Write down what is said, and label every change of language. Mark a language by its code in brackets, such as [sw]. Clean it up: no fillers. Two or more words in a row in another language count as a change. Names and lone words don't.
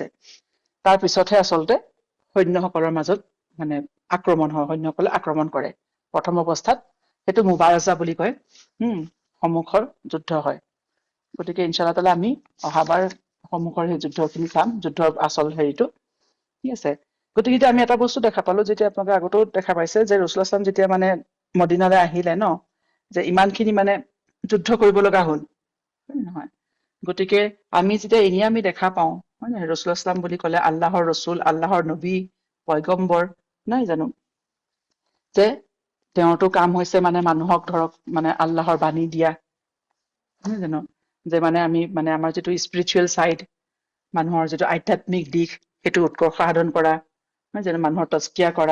[as] তাৰ পিছতহে আচলতে সৈন্যসকলৰ মাজত মানে আক্ৰমণ হয়, সৈন্যসকলে আক্ৰমণ কৰে। প্ৰথম অৱস্থাত সেইটো মুবাৰজা বুলি কয়, সন্মুখৰ যুদ্ধ হয়। গতিকে [ar] إن شاء الله تعالى [as] আমি অহাবাৰ সন্মুখৰ সেই যুদ্ধখিনি চাম, যুদ্ধৰ আচল হেৰিটো, ঠিক আছে। গতিকে এতিয়া আমি এটা বস্তু দেখা পালো, যেতিয়া আপোনালোকে আগতেও দেখা পাইছে, যে ৰাসূলুল্লাহ [ar] صلى الله عليه وسلم [as] যেতিয়া মানে মদিনালৈ আহিলে যে ইমানখিনি মানে যুদ্ধ কৰিব লগা হ'ল, হয় নহয়। গতিকে আমি যেতিয়া আমি দেখা পাওঁ, হয় নহয়, ৰাসূলুল্লাহ [ar] صلى الله عليه وسلم [as] বুলি ক'লে আল্লাহৰ ৰসুল, আল্লাহৰ নবী, পয়গম্বৰ, নহয় জানো, যে তেওঁৰতো কাম হৈছে মানে মানুহক ধৰক মানে আল্লাহৰ বাণী দিয়া, নহয় জানো, যে মানে আমি মানে আমাৰ যিটো [en] spiritual side, [as] মানুহৰ যিটো আধ্যাত্মিক দিশ, সেইটো উৎকৰ্ষ সাধন কৰা, নহয় জানো, মানুহৰ তস্কিয়া কৰা।